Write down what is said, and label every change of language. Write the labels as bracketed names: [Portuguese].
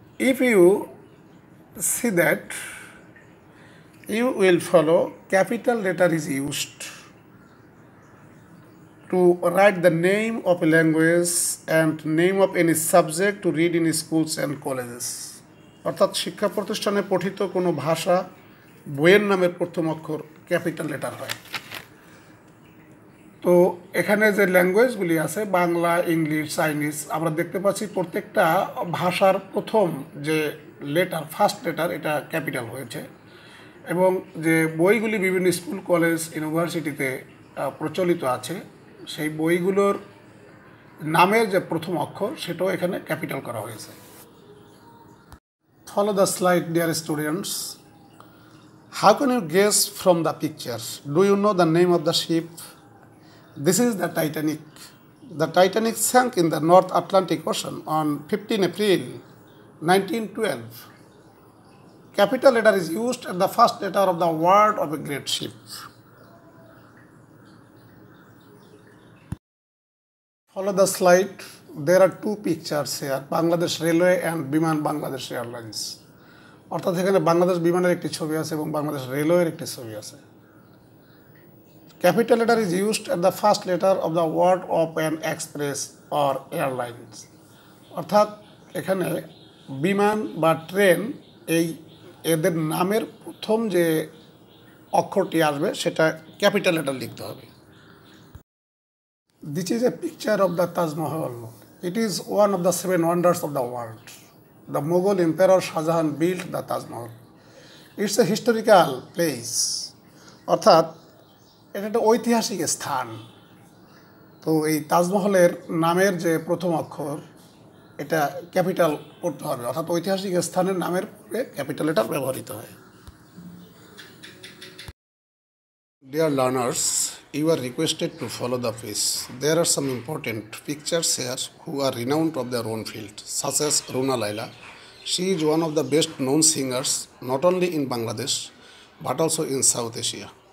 [English] If you see that, you will follow capital letter is used to write the name of a language and name of any subject to read in schools and colleges. [Bangla] অর্থাৎ শিক্ষা প্রতিষ্ঠানে পঠিত কোনো ভাষা বইয়ের নামের প্রথম অক্ষর ক্যাপিটাল লেটার হয়। তো এখানে যে ল্যাঙ্গুয়েজগুলি আছে বাংলা, ইংলিশ, চাইনিজ, আমরা দেখতে পাচ্ছি প্রত্যেকটা ভাষার প্রথম যে লেটার, ফার্স্ট লেটার, এটা ক্যাপিটাল হয়েছে। এবং যে বইগুলি বিভিন্ন স্কুল, কলেজ, ইউনিভার্সিটিতে প্রচলিত আছে, সেই বইগুলোর নামের যে প্রথম অক্ষর সেটাও এখানে ক্যাপিটাল করা হয়েছে। [English] Follow the slide, dear students. How can you guess from the pictures? Do you know the name of the ship? This is the Titanic. The Titanic sank in the North Atlantic Ocean on 15 April 1912. Capital letter is used at the first letter of the word of a great ship. Follow the slide. There are two pictures here, Bangladesh Railway and Biman Bangladesh Airlines. [Bangla] অর্থাৎ এখানে বাংলাদেশ বিমানের একটি ছবি আছে এবং বাংলাদেশ রেলওয়ের একটি ছবি আছে। [English] Capital letter is used at the first letter of the word of an express or airlines. [Bangla] অর্থাৎ এখানে বিমান বা ট্রেন এদের নামের প্রথম যে অক্ষরটি আসবে সেটা ক্যাপিটাল লেটার লিখতে হবে। [English] This is a picture of the Taj Mahal. It is one of the 7 wonders of the world. The Mughal Emperor Shah Jahan built the Taj Mahal. It's a historical place. [Bangla] অর্থাৎ এটা একটা ঐতিহাসিক স্থান। তো এই তাজমহলের নামের যে প্রথম অক্ষর এটা ক্যাপিটাল করতে হবে, অর্থাৎ ঐতিহাসিক স্থানের নামের পরে ক্যাপিটাল লেটার ব্যবহৃত হয়। [English] Dear learners, you are requested to follow the page. There are some important pictures here who are renowned of their own field, such as Runa Laila. She is one of the best known singers not only in Bangladesh but also in South Asia.